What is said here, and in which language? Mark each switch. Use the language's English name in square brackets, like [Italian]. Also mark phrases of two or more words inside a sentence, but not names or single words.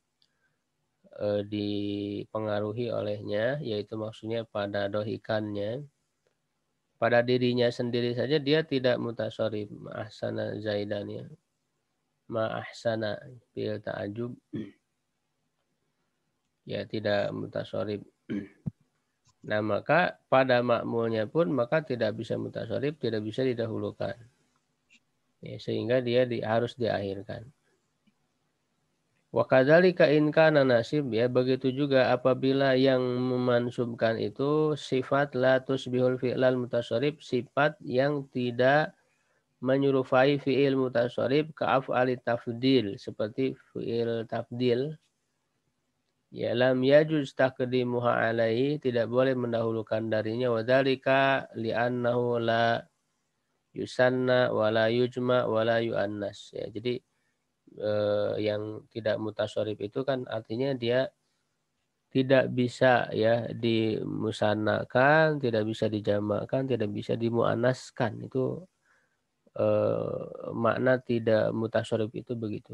[Indonesian] dipengaruhi olehnya yaitu maksudnya pada dohikannya pada dirinya sendiri saja dia tidak mutasarrif [Arabic] ما أحسن زيدا [Indonesian] ya [Arabic] ما أحسن بالتعجب [Indonesian] ya tidak mutasarrif. Nah maka pada makmulnya pun maka tidak bisa mutasarrif, tidak bisa didahulukan. Ya, sehingga dia harus diakhirkan. [Arabic] وكذلك إن كان ناصب [Indonesian] ya begitu juga apabila yang memansubkan itu sifat [Arabic] لا تشبه الفعل المتصرف [Indonesian] sifat yang tidak menyerupai fi'il mutasarrif [Arabic] كأفعل التفضيل [Indonesian] seperti [Arabic] فعل التفضيل. [Indonesian] Ya [Arabic] لم يجز تقديمها عليه [Indonesian] tidak boleh mendahulukan darinya [Arabic] وذلك لأنه لا يثنى ولا يجمع ولا يؤنث [Indonesian] ya jadi yang tidak mutasharrif itu kan artinya dia tidak bisa ya dimusannakan, tidak bisa dijamakkan, tidak bisa dimuannaskan itu makna tidak mutasharrif itu begitu.